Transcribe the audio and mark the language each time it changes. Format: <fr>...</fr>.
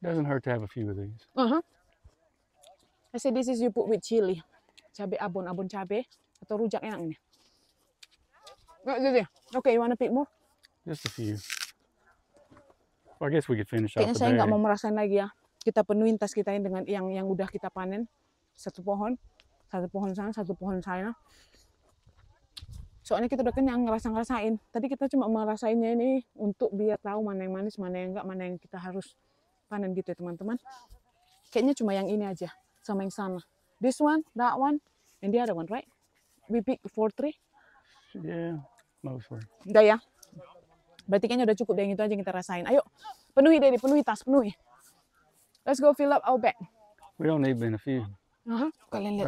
<en>Doesn't hurt to have a few of these. I say this is you put with chili.</en> <id>Cabai abon cabai atau rujak enak ini.</id> <en>Okay, you wanna pick more? Just a few. Well, I guess we could finish off</en> <id>Kayaknya</id> <en>the</en> <id>saya nggak</id> <en>bag.</en> <id>mau merasain lagi ya. Kita penuhin tas kita ini dengan yang udah kita panen. Satu pohon sana, satu pohon sana. Soalnya kita udah kenyang ngerasain. Tadi kita cuma merasainnya ini untuk biar tahu mana yang manis, mana yang enggak, mana yang kita harus panen gitu ya teman-teman. Kayaknya cuma yang ini aja sama yang sana.</id> <en>This one, that one, and the other one, right? We pick 4-3. Yeah, mostly.</en> <id>Udah ya. Berarti kayaknya udah cukup deh yang itu aja yang kita rasain. Ayo, penuhi Daddy, penuhi tas, penuhi.</id> <en>Let's go fill up our bag. We don't need but a few.</en> <id>Kalian lihat</id>